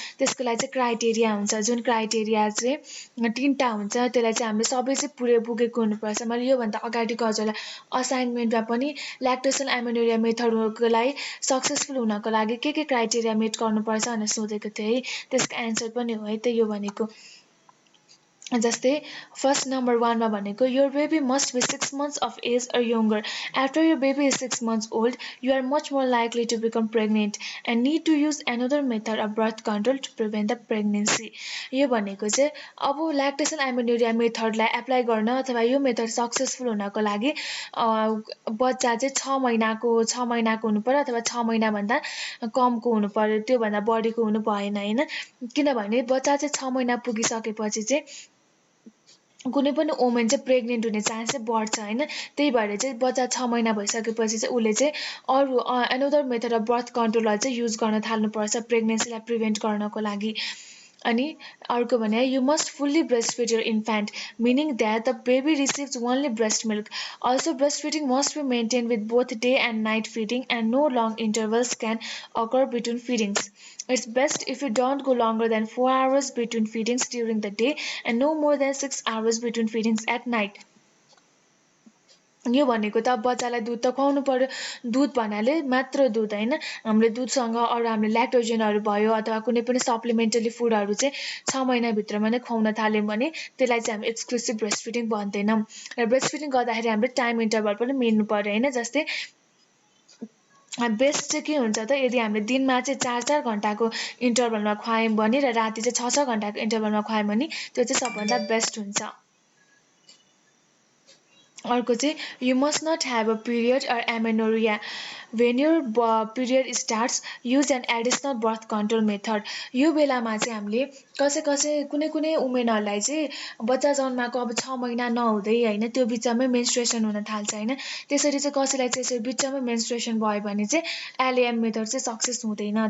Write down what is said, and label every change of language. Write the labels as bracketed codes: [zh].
[ne] त्यसको लागि चाहिँ क्राइटेरिया हुन्छ, जुन क्राइटेरिया चाहिँ 3टा हुन्छ, त्यसलाई चाहिँ हामीले सबै चाहिँ पुगेको हुनुपर्छ। मैले योभन्दा अगाडिको हजुरलाई असाइनमेन्टमा पनि ल्याक्टेसनल एमेनोरिया मेथडको लागि सक्सेसफुल हुनको लागि के क्राइटेरिया मेट गर्नुपर्छ भनेर सोधेको थिएँ है, त्यसको एन्सर पनि हो है त यो भनेको। जस्तै फर्स्ट नम्बर 1 मा भनेको [en] your baby must be 6 months of age or younger. After your baby is 6 months old, you are much more likely to become pregnant and need to use another method of birth control to prevent the pregnancy. [ne] यो भनेको चाहिँ अब ल्याक्टेसन एमिन्युरिया मेथडलाई apply गर्न अथवा यो method successful हुनको लागि बच्चा चाहिँ 6 महिनाको हुनु पर्यो अथवा 6 महिनाभन्दा कमको हुनु पर्यो, त्योभन्दा बढीको हुनु भएन हैन। किनभने बच्चा चाहिँ 6 महिना पुगिसकेपछि चाहिँ कुनै पनि वुमन चाहिँ प्रेग्नेन्ट हुने चान्स चाहिँ बढ्छ हैन। त्यही भएर चाहिँ बच्चा 6 महिना भइसकेपछि चाहिँ उसले चाहिँ अरू एनदर मेथड अफ बर्थ कन्ट्रोलहरू चाहिँ युज गर्न थाल्नुपर्छ प्रेग्नेन्सीलाई प्रिभेन्ट गर्नको लागि। अनि अर्को भने [en] you must fully breastfeed your infant, meaning that the baby receives only breast milk. Also, breastfeeding must be maintained with both day and night feeding, and no long intervals can occur between feedings. It's best if you don't go longer than 4 hours between feedings during the day and no more than 6 hours between feedings at night. [ne] यो भनेको त बच्चालाई दुध त खुवाउनु पर्यो। दुध भन्नाले मात्र दुध हैन, हामीले दुधसँग अरू हामीले ल्याक्टोजनहरू भयो अथवा कुनै पनि सप्लिमेन्टरी फुडहरू चाहिँ 6 महिनाभित्रमा नै खुवाउन थाल्यौँ भने त्यसलाई चाहिँ हामी एक्सक्लुसिभ ब्रेस्ट फिडिङ भन्दैनौँ। र ब्रेस्ट फिडिङ गर्दाखेरि हामीले टाइम इन्टरभल पनि मिल्नु पर्यो हैन। जस्तै बेस्ट चाहिँ के हुन्छ त, यदि हामीले दिनमा चाहिँ 4-4 घन्टाको इन्टरभलमा खुवायौँ भने र राति चाहिँ 6-6 घन्टाको इन्टरभलमा खुवायौँ भने त्यो चाहिँ सबभन्दा बेस्ट हुन्छ। अर्को चाहिँ [en] you must not have a period or amenorrhea. When your period starts, use an additional birth control method. [ne] यो बेलामा चाहिँ हामीले कुनै कुनै वुमेनहरूलाई चाहिँ बच्चा जन्माको अब 6 महिना नहुँदै हैन त्यो बिचमै मेन्स्ट्रुएसन हुन थाल्छ हैन। त्यसरी चाहिँ कसैलाई चाहिँ यसरी बिचमै मेन्स्ट्रुएसन भयो भने चाहिँ एलएएम मेथड चाहिँ सक्सेस हुँदैन।